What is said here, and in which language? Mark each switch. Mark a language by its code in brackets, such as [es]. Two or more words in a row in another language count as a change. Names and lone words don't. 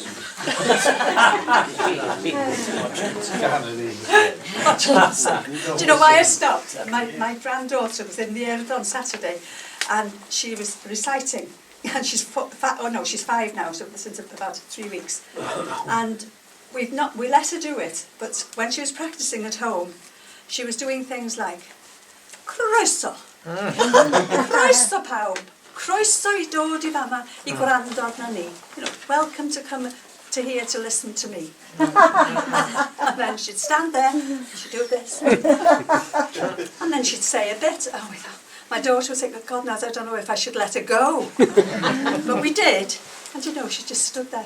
[en] Do you know why I stopped? My granddaughter was in the air on Saturday, and she was reciting, and she's 5 now, so since about 3 weeks, and we let her do it. But when she was practicing at home, she was doing things like [cy] croeso, croeso pawb. Croeso I dod I fama I gwrando arna ni. [en] You know, welcome to come to here to listen to me. And then she'd stand there, she'd do this, and then she'd say a bit. Oh, we thought, my daughter would say, God knows, I don't know if I should let her go. But we did, and you know, she just stood there.